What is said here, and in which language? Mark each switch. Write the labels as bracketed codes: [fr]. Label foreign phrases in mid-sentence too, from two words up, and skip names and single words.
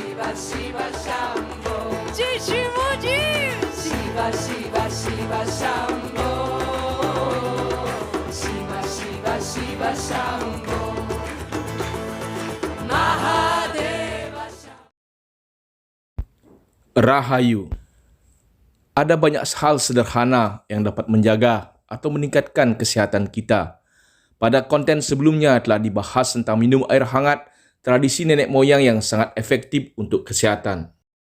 [id] Shiva Shambho. Jai Shivaji. Shiva Shiva Shiva Shambho. Shiva Shiva Shiva Shambho. Mahadeva Shambho. Rahayu. Ada banyak hal sederhana yang dapat menjaga atau meningkatkan kesihatan kita. Pada konten sebelumnya telah dibahas tentang minum air hangat, tradisi nenek moyang yang sangat efektif untuk kesihatan.